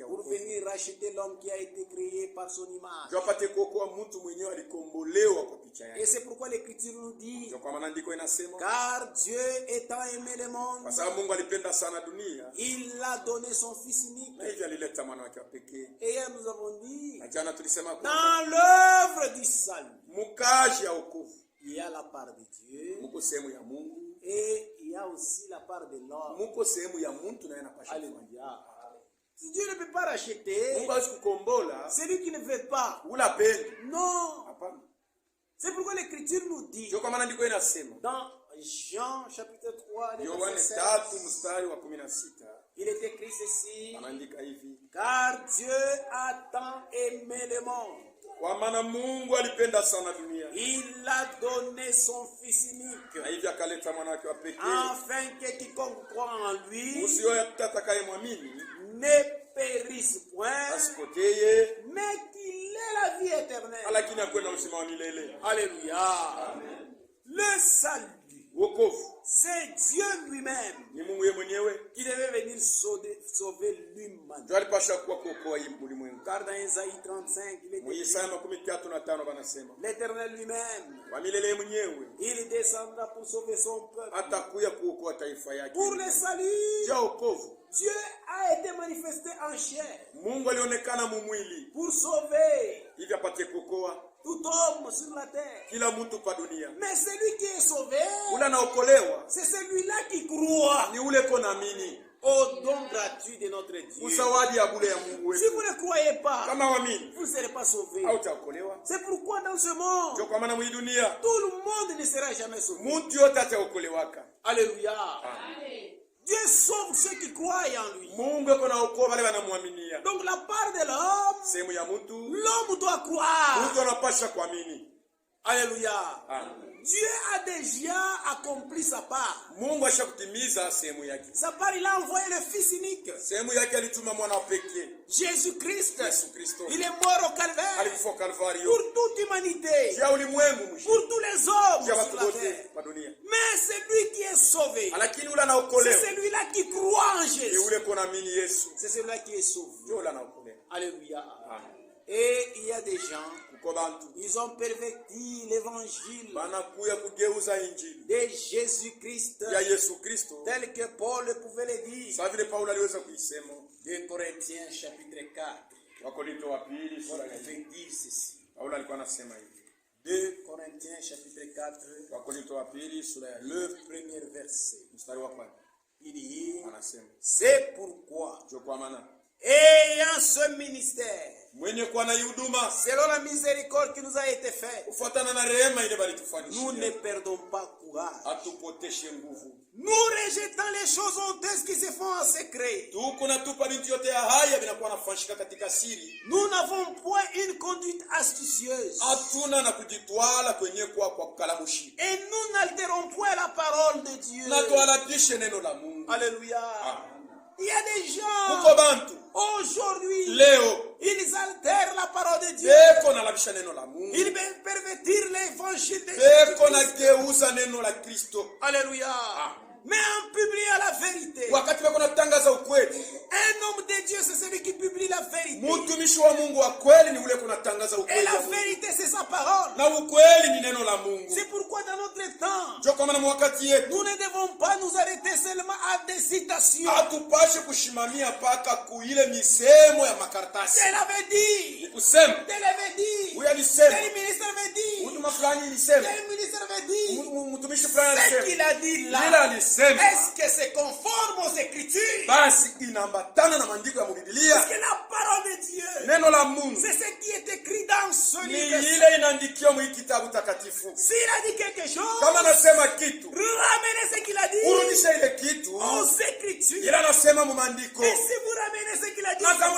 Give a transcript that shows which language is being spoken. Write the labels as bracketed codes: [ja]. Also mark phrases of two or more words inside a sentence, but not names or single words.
[fr] pour [sw] wokovu. [fr] venir racheter l'homme qui a été créé par son image. [sw] Ndio apate kuokoa mtu mwenyewe alikombolewa kwa picha [fr] Et [sw] yake. [fr] c'est pourquoi l'Écriture nous dit, [sw] Ndio kwa maana andiko inasema, [fr] car Dieu étant aimé le monde, [sw] kwa sababu Mungu alipenda sana dunia, [fr] il a donné son Fils unique. [sw] na hivyo alileta mwana wake wa pekee. [fr] Et hier nous avons dit, [sw] Na jana tulisema kwamba [fr] dans l'œuvre du salut, [sw] mkaji ya wokovu [fr] il y a la part de Dieu [sw] muko sehemu ya Mungu, [fr] et il y a aussi la part de l'homme. [sw] muko sehemu ya mtu naye anapasha kufanya. [fr] Alléluia. Si Dieu ne peut pas racheter, [sw] Mungu hawezi kukombola [fr] celui qui ne veut pas. [sw] ula pendi. [fr] Non. [sw] Hapana. [fr] C'est pourquoi l'Écriture nous dit, [sw] Ndio kwa maana andiko inasema, [fr] dans Jean chapitre 3, le [sw] Yohane [fr] verset 3 16, [sw] mstari wa 16, [fr] il est écrit ceci, [sw] anaandika hivi, [fr] car Dieu a tant aimé le monde, [sw] kwa maana Mungu alipenda sana dunia, [fr] il a donné son Fils unique, [sw] na hivyo akaleta mwana wake wa pekee, [fr] afin que quiconque croit en lui [sw] usiyote atakayemwamini [fr] ne périsse point, [sw] asipoteye, [fr] mais qu'il ait la vie éternelle. [sw] lakini akuwe na uzima wa milele. [fr] Alléluia. Le salut, [sw] Wokovu [fr] c'est Dieu lui-même [sw] ni Mungu yeye mwenyewe, [fr] qui devait venir sauver l'humanité. [sw] ndio alipasha kuwa kuokoa hii ulimwengu. [fr] Car dans Isaïe 35, il est [sw] Mu [fr] écrit, [sw] Isaya 35 banasema, [fr] l'Éternel lui-même, [sw] wa milele mwenyewe [fr] il descendra pour sauver son peuple. [sw] atakuya kuokoa taifa yake. [fr] Pour le salut, [sw] Juu ya wokovu, [fr] Dieu a été manifesté en chair [sw] Mungu alionekana mumwili [fr] pour sauver [sw] ili apate kuokoa [fr] tout homme sur la terre. [sw] kila mtu pa dunia. [fr] Mais celui qui est sauvé, [sw] Ule anaokolewa [fr] c'est celui-là qui croit [sw] ni ule ko naamini [fr] au don gratuit de notre Dieu. [sw] usawadi ya bure ya Mungu [fr] Si [sw] wetu. [fr] vous ne croyez pas, [sw] Kama waamini [fr] vous ne serez pas sauvé. [sw] hautaokolewa. [fr] C'est pourquoi dans ce monde, [sw] Ndio kwa maana mwi dunia [fr] tout le monde ne sera jamais sauvé. [sw] mtu yote ataokolewaka. [fr] Alléluia. Dieu sauve ceux qui croient en lui. [sw] Mungu yuko naokoa wale wanamwaminia. [fr] Donc la part de l'homme, [sw] Sehemu ya mtu, [fr] l'homme doit croire. [sw] mtu anapasha kuamini. [fr] Alléluia. Amen. Dieu a déjà accompli sa part. [sw] Mungu ashakutimiza sehemu yake. [fr] Sa part, il a envoyé le Fils unique, [sw] Sehemu yake alituma mwana wa pekee, [fr] Jésus-Christ. [sw] Yesu Kristo. [fr] Il est mort au calvaire [sw] Alikufa Kalvario. [fr] pour toute humanité, [sw] Juu ya ulimwengu mwisho. [fr] pour tous les hommes [sw] Juu ya [fr] sur [sw] watu [fr] la [sw] wote [fr] terre. [sw] wa dunia. [fr] Mais celui qui est sauvé, [sw] Lakini ule [fr] c'est [sw] anaokolewa [fr] celui-là qui croit en [sw] ni [fr] Jésus. [sw] ule kunaamini Yesu. [fr] C'est celui-là qui est sauvé. [sw] Ndio ule anaokolewa. [fr] Alléluia. Amen. Et il y a des gens, [sw] Kuko bantu [fr] ils ont perverti l'évangile [sw] banakuya kugeuza injili [fr] de Jésus-Christ [sw] ya Yesu Kristo [fr] tel que Paul pouvait le dire. [sw] sawa vile Paulo aliweza kuisema. [fr] 2 Corinthiens chapitre 4. [sw] Wakorinto wa pili [fr] Paul [sw] sura ya [fr] pouvait [sw] 4. [fr] dire ceci. [sw] Paulo alikuwa anasema hivi. [fr] 2 Corinthiens chapitre 4, [sw] Wakorinto wa pili sura ya [fr] le premier verset. [sw] mstari wa kwanza [fr] Il dit, [sw] anasema, [fr] c'est pourquoi [sw] ndio kwa maana [fr] ayant ce ministère, [sw] mwenye kuwa na huduma [fr] selon la miséricorde qui nous a été faite, [sw] kufuatana na rehema ile [fr] nous ne [sw] balitufanyishia, [fr] perdons pas courage. [sw] atupoteshe nguvu. [fr] Nous rejetons les choses honteuses qui se font en secret. [sw] Tuko na tupa bintu yote ya haya vinakuwa nafanyika katika siri. [fr] Nous n'avons point une conduite astucieuse. [sw] Hatuna na kujitwala kwenye kwa kukalamushi. [fr] Et nous n'altérons point la parole de Dieu. [sw] Na tualabishe neno la Mungu. [fr] Alléluia. Ah. Il y a des gens [sw] Kuko bantu [fr] aujourd'hui, [sw] leo [fr] ils altèrent la parole de Dieu. [sw] beko nalabisha neno la Mungu. [fr] Ils pervertirent l'évangile de [sw] Beko [fr] Jésus. [sw] nageuza neno la Kristo. [fr] Alléluia. Mais en publiant la vérité, [sw] Wakati beko natangaza ukweli, [fr] un homme de Dieu, c'est celui qui publie la vérité. [sw] mtumishi wa Mungu wa kweli ni ule kunatangaza [fr] Et [sw] ukweli. [fr] la vérité, c'est sa parole. [sw] Na ukweli ni neno la Mungu. [fr] C'est pourquoi dans notre temps, [sw] Ndio kwa maana wakati yetu [fr] nous ne devons pas nous arrêter seulement à des citations. [sw] hatupashe kushimamia paka kuile misemo ya makaratasi. [fr] Tel avait dit, [sw] Ni kusema [fr] tel avait dit, [sw] huyu alisema, [fr] tel ministre avait dit, [sw] mtu fulani alisema, [fr] tel ministre avait dit. [sw] mtumishi fulani [fr] Ce [sw] alisema. [fr] qu'il a dit [sw] Ile [fr] là, [sw] alisema [fr] est-ce que c'est conforme aux Écritures? [sw] basi inaambatana na maandiko ya Biblia. [fr] Parce que la parole de Dieu, [sw] Neno la Mungu [fr] c'est ce qui est écrit dans ce [sw] ni [fr] livre. [sw] ile inaandikiwa mu kitabu takatifu. [fr] S'il a dit quelque chose, [sw] Kama anasema kitu, [fr] ramenez ce qu'il a dit [sw] urudishe ile kitu [fr] aux Écritures. [sw] ile anasema mu maandiko. [fr] Et si vous ramenez ce qu'il a dit [sw] Na kama